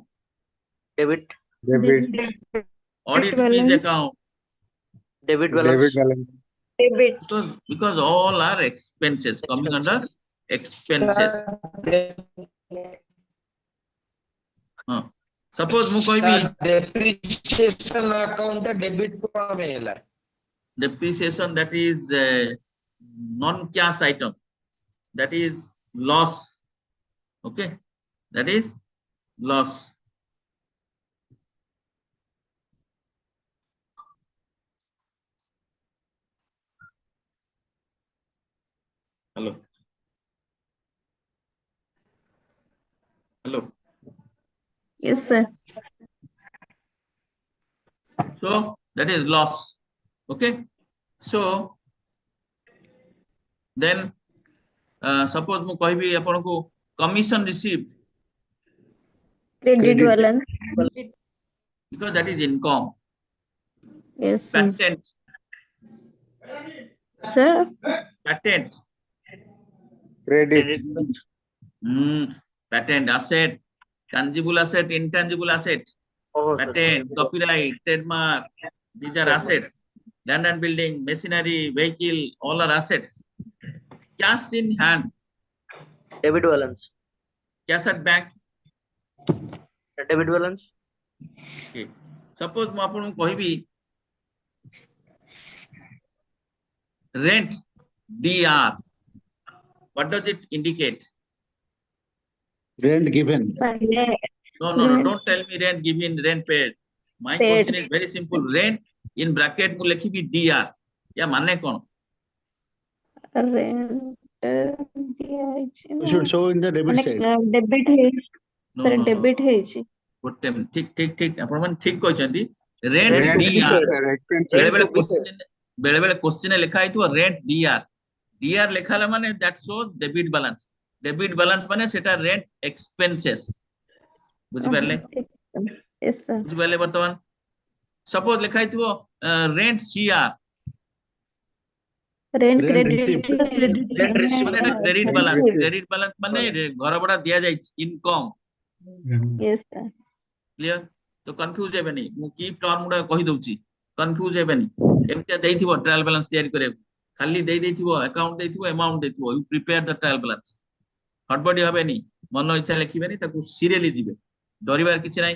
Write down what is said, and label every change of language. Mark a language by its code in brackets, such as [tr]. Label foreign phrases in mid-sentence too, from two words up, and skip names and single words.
[en] Debit. Debit. audit fees balance. account, Debit Debit balance. balance. because all are expenses coming under expenses. [or] Suppose ମୁଁ କହିବି [en] Depreciation account debit [or] କଣ ପାଇଁ ହେଲା? [en] depreciation, that is non cash item, that is loss. Okay, that is loss. Hello. Hello. Yes, sir. So that is loss. Okay, so then suppose [or] ମୁଁ କହିବି ଆପଣଙ୍କୁ [en] commission received, Credit balance. because that is income. Yes, sir. Patent, Sir, patent, Credit. patent asset, tangible asset, intangible asset, Oh, sir. patent, copyright, trademark, these are assets. Land and building, machinery, vehicle, all are assets. Cash in hand, Debit balance. cash at bank. Debit balance. Okay. Suppose [or] ମୁଁ ଆପଣଙ୍କୁ କହିବି [en] rent, DR, what does it indicate? Rent given. No, don't tell me rent given, rent paid. My Paid. question is very simple. Rent in bracket [or] ମୁଁ ଲେଖିବି DR, या ମାନେ କଣ? rent ଦିଆହେଇଛି [en] We [or] ନା? [en] should show in the debit [or] ମାନେ [en] side. [or] debit ହେଇଛି, [en] No, sir, no, no. [or] debit ହେଇଛି. ଗୋଟେ ଠିକ ଆପଣ ମାନେ ଠିକ କହିଛନ୍ତି। rent [en] Rent DR, expenses. [or] ବେଳେ ବେଳେ क्वेश्चन ଲେଖା ହେଇଥିବ [en] rent DR, DR [or] ଲେଖା ହେଲା ମାନେ [en] that shows debit balance, debit balance [or] ମାନେ ସେଟା [en] rent expenses, [or] ବୁଝିପାରିଲେ? [en] Yes, sir. [or] ବୁଝିପାରିଲେ? ବର୍ତ୍ତମାନ suppose ଲେଖା ହେଇଥିବ [en] rent CR, Rent Rent credit receipt. Rent receipt. [or] ମାନେ ଏଟା [en] credit balance, credit balance [or] ମାନେ ଘର ଭଡା ଦିଆଯାଇଛି income। [en] Yes, sir. [or] କ୍ଲିୟର? ତ କନଫ୍ୟୁଜ ହେବେନି, ମୁଁ କି ଟର୍ମ ଗୁଡା କହି ଦଉଛି, କନଫ୍ୟୁଜ ହେବେନି। ଏମିତିଆ ଦେଇଥିବ [en] trial balance [or] ତିଆରି କରିବାକୁ, ଖାଲି ଦେଇଥିବ ଆକାଉଣ୍ଟ ଦେଇଥିବ, ଆମାଉଣ୍ଟ ଦେଇଥିବ, [en] you prepare the trial balance. [or] ହଡବଡି ହବେନି, ମନ ଇଚ୍ଛା ଲେଖିବେନି, ତାକୁ ସିରିୟଲି ଯିବେ, ଡରିବାର କିଛି ନାହିଁ।